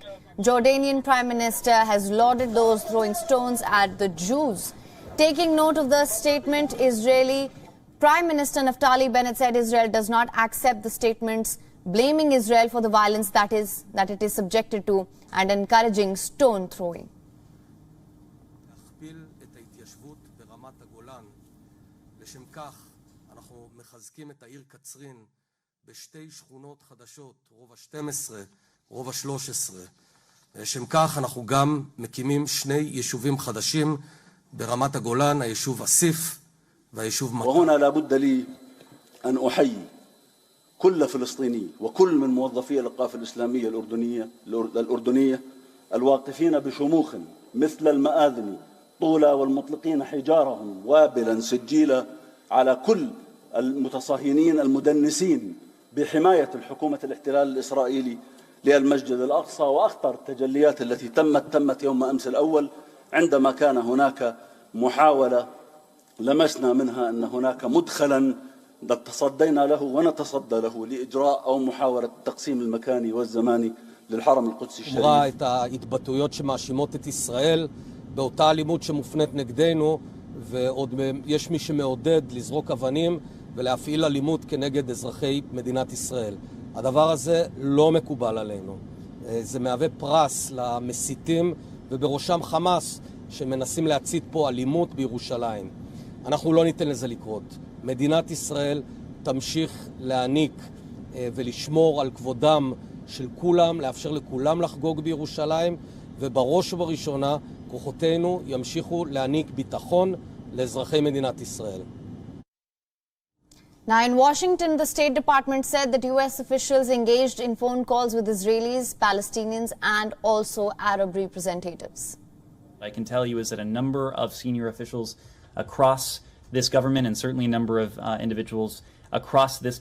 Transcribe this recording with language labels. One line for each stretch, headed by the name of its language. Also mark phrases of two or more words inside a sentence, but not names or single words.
English: Jordanian Prime Minister has lauded those throwing stones at the Jews. Taking note of the statement, Israeli Prime Minister Naftali Bennett said Israel does not accept the statements blaming Israel for the violence that it is subjected to and encouraging stone throwing.
Hebrew: לשם כך אנחנו גם מקימים שני יישובים חדשים ברמת הגולן, היישוב אסיף והיישוב מטה.
Arabic: وهنا لابد لي أن أحيي كل فلسطيني وكل من موظفي الإوقاف الإسلامية الأردنية الواقفين بشموخ مثل المآذن طولا والمطلقين حجارهم وابلا سجيلا على كل المتصهينين المدنسين بحماية الحكومة الاحتلال الإسرائيلي للمسجد الأقصى. وأخطر التجليات التي تمت يوم أمس الأول عندما كان هناك محاولة لمسنا منها أن هناك مدخلا تصدينا له ونتصدى له لإجراء أو محاولة التقسيم المكاني والزماني للحرم القدسي الشريف.
Hebrew: אמרה את ההתבטאויות שמאשימות את ישראל באותה אלימות שמופנית נגדנו, ועוד יש מי שמעודד לזרוק אבנים ולהפעיל אלימות כנגד אזרחי מדינת ישראל. הדבר הזה לא מקובל עלינו. זה מהווה פרס למסיתים ובראשם חמאס שמנסים להצית פה אלימות בירושלים. אנחנו לא ניתן לזה לקרות. מדינת ישראל תמשיך להעניק ולשמור על כבודם של כולם, לאפשר לכולם לחגוג בירושלים, ובראש ובראשונה כוחותינו ימשיכו להעניק ביטחון לאזרחי מדינת ישראל.
English: Now in Washington, the State Department said that U.S. officials engaged in phone calls with Israelis, Palestinians, and also Arab representatives. I can tell you is that a number of senior officials across this government, and certainly a number of individuals across this